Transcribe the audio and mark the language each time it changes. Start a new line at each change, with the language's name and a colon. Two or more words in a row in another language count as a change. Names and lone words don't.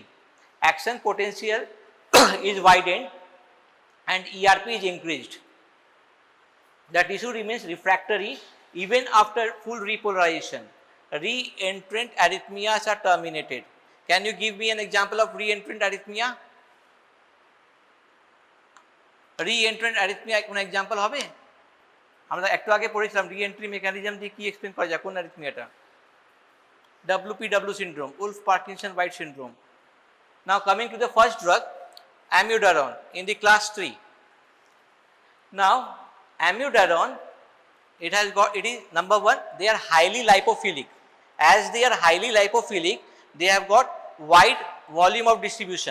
English: Action potential is widened and ERP is increased. The tissue remains refractory even after full repolarization. Re-entrant arrhythmias are terminated. Can you give me an example of re-entrant arrhythmia? Re-entrant arrhythmia
Bangla: কোন এক্সাম্পল হবে? আমরা একটু আগে পড়েছিলাম
English: re-entry mechanism
Bangla: দিয়ে কি এক্সপ্লেন করা যায় কোন অ্যারিথমিয়াটা?
English: WPW syndrome, Wolff-Parkinson-White syndrome. Now coming to the first drug, Amiodarone in the class 3. Now Amiodarone, it is number 1, they are highly lipophilic. As they are highly lipophilic, they have got wide volume of distribution.